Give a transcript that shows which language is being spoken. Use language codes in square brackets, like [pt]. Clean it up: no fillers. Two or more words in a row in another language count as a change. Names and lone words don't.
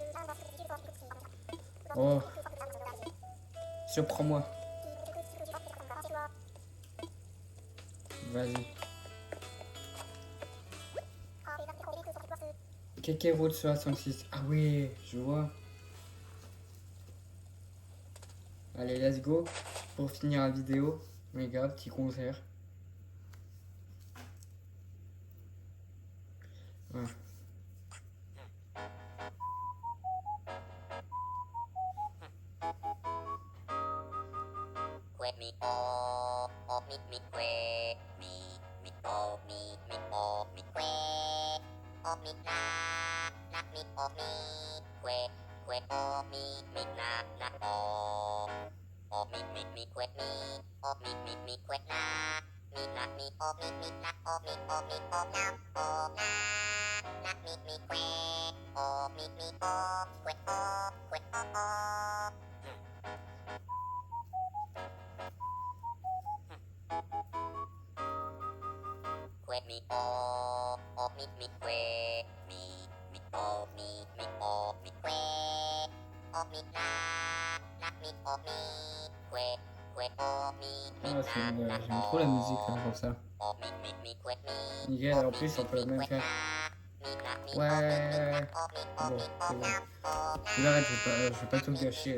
[fr] Oh. Surprends-moi. Vas-y. Kakarot 66. Ah oui, je vois. Allez, [en] let's go. [fr] Pour finir la vidéo, regarde, petit concert. Ouais. Me oh me que me oh me oh me que oh me na me oh me que oh me na oh me que me oh me que na me oh me na oh me oh na oh na me que oh me oh que oh me me que me oh me oh me que oh me na me oh me oh Ah, j'aime trop la musique hein, comme ça. Nickel, en plus on peut le même faire. Ouais. Bon, c'est bon. Je l'arrête, je vais pas tout gâcher.